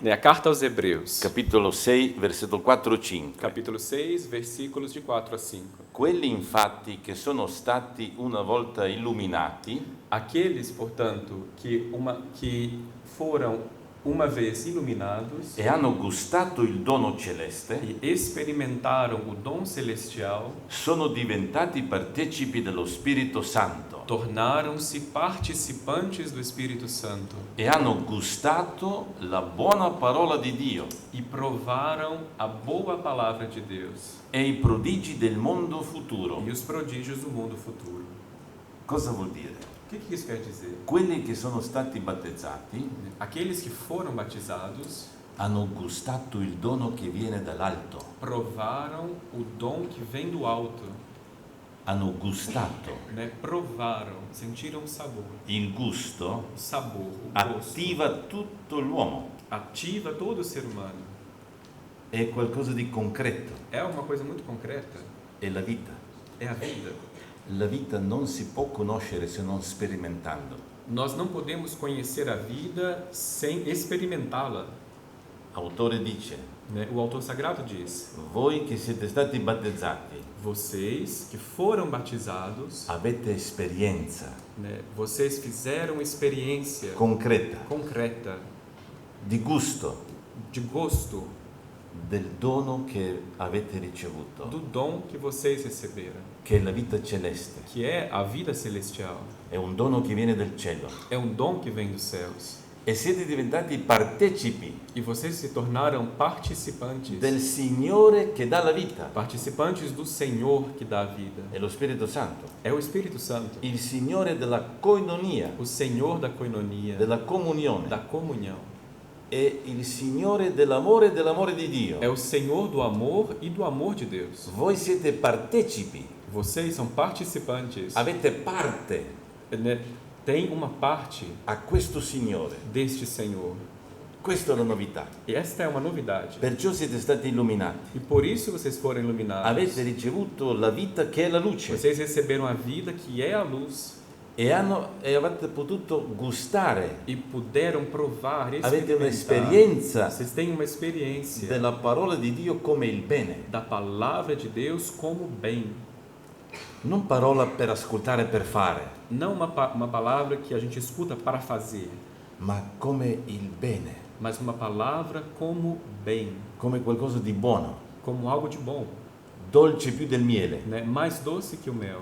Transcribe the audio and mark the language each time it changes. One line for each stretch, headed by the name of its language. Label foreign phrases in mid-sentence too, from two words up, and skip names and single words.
Portuguese: Né? A carta aos Hebreus,
Italian: capitolo 6, versetto 4-5.
Portuguese: capítulo 6, versículos de 4 a 5.
Italian: Quelli infatti che sono stati una volta illuminati
Portuguese: Aqueles, portanto, que foram uma vez iluminados
Italian: e hanno gustato il dono celeste,
Portuguese: e experimentaram o dom celestial,
Italian: sono diventati partecipi dello Spirito Santo
Portuguese: tornaram-se participantes do Espírito Santo
Italian: e hanno gustato la buona parola di Dio
Portuguese: e provaram a boa palavra de Deus
Italian: e i prodigi del mondo futuro.
Portuguese: e os prodígios do mundo futuro.
Italian: Cosa vuol dire?
Portuguese: O que isso quer dizer?
Italian: Quelli che sono stati battezzati
Portuguese: Aqueles que foram batizados
Italian: hanno gustato il dono che viene dall'alto,
Portuguese: provaram o dom que vem do alto,
Italian: hanno gustato.
Portuguese: né? Provaram, sentiram o sabor.
Italian: Il gusto
Portuguese: O sabor, o gosto,
Italian: attiva tutto l'uomo,
Portuguese: ativa todo o ser humano.
Italian: è qualcosa di concreto,
Portuguese: É uma coisa muito concreta,
Italian: è la vita.
Portuguese: é a vida.
Italian: La vita non si può conoscere se non sperimentando.
Portuguese: Nós não podemos conhecer a vida sem experimentá-la,
Italian: L'autore dice,
Portuguese: né? O autor sagrado diz:
Italian: voi che siete stati battezzati
Portuguese: vocês que foram batizados,
Italian: avete esperienza
Portuguese: né? Vocês fizeram experiência
Italian: concreta
Portuguese: concreta
Italian: di gusto
Portuguese: de gosto
Italian: del dono che avete ricevuto,
Portuguese: do dom que vocês receberam,
Italian: che è la vita celeste.
Portuguese: que é a vida celestial.
Italian: È un dono che viene dal cielo.
Portuguese: É um dom que vem dos céus.
Italian: E siete diventati partecipi
Portuguese: E vocês se tornaram participantes,
Italian: del Signore che dà la vita.
Portuguese: participantes do Senhor que dá a vida.
Italian: È lo Spirito Santo,
Portuguese: É o Espírito Santo,
Italian: il Signore della koinonia,
Portuguese: o Senhor da coinonia,
Italian: della comunione.
Portuguese: da comunhão.
Italian: È il Signore dell'amore e dell'amore di Dio.
Portuguese: É o Senhor do amor e do amor de Deus.
Italian: Voi siete partecipi,
Portuguese: Vocês são participantes,
Italian: avete parte
Portuguese: né? Tem uma parte
Italian: a questo Signore.
Portuguese: deste Senhor.
Italian: Questa è la novità.
Portuguese: E esta é uma novidade.
Italian: Perciò siete stati illuminati.
Portuguese: E por isso vocês foram iluminados.
Italian: Avete ricevuto la vita che è la luce
Portuguese: Vocês receberam a vida que é a luz
Italian: e avete potuto gustare.
Portuguese: e puderam provar,
Italian: Avete
Portuguese: experimentar.
Italian: un'esperienza
Portuguese: Vocês têm uma experiência
Italian: della parola di Dio come il bene.
Portuguese: da palavra de Deus como bem.
Italian: Non parola per ascoltare per fare,
Portuguese: Não uma palavra que a gente escuta para fazer,
Italian: ma come il bene,
Portuguese: mas uma palavra como bem,
Italian: come qualcosa di buono,
Portuguese: como algo de bom,
Italian: dolce più del miele,
Portuguese: né? Mais doce que o mel,